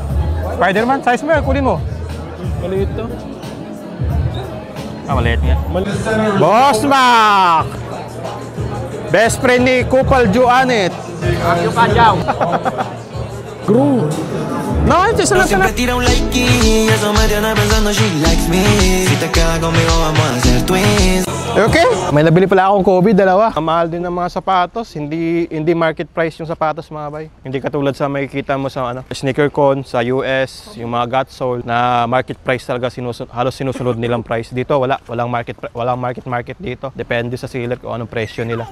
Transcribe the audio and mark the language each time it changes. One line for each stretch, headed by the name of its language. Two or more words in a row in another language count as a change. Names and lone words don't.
Filipino: Spider-Man, size mo yan, kunin mo. Maliit to. Maliit nga. Boss Mac!
English: Best friend
Filipino: ni Kupal Juanet. Yung Panjaw. Gru. No, isa lang.
Spanish: Siempre tira un like y eso me tiene pensando
English: she likes me.
Spanish: Si te quedas conmigo vamos a ser twins.
Filipino: Okay. May nabili pala akong Kobe, dalawa. Ang mahal din ng mga sapatos. Hindi
English: market price
Filipino: yung sapatos, mga bay. Hindi katulad sa makikita mo sa sneaker con sa US, yung mga Godsole na
English: market price
Filipino: talaga halos sinusunod nilang price. Dito walang market dito. Depende sa seller kung anong presyo nila.